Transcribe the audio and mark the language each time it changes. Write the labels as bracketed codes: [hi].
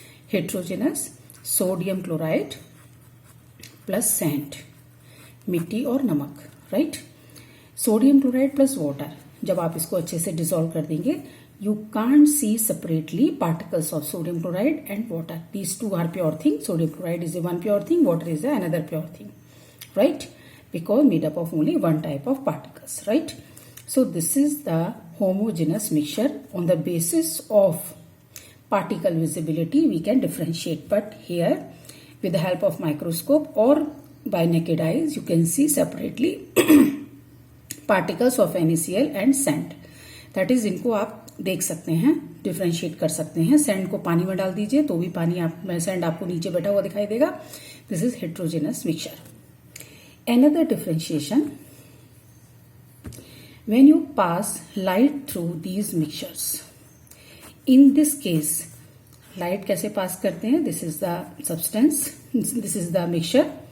[en] Heterogeneous, sodium chloride plus sand, मिट्टी और नमक, right. Sodium chloride plus water, जब आप इसको अच्छे से डिसॉल्व कर देंगे, you can't see separately particles of sodium chloride and water. These two are pure thing. Sodium chloride is a one pure thing, water is another pure thing, right? Because made up of only one type of particles, right? So this is the homogeneous mixture. On the basis of particle visibility, we can differentiate. But here, with the help of microscope or by naked eyes, you can see separately particles of NaCl and sand. [hi] That is, इनको आप देख सकते हैं, differentiate कर सकते हैं. Sand को पानी में डाल दीजिए तो भी पानी सैंड आपको नीचे बैठा हुआ दिखाई देगा. [en] This is heterogeneous mixture. Another differentiation, when you pass light through these mixtures. In this case, light कैसे pass करते हैं? This is the substance, this is the mixture.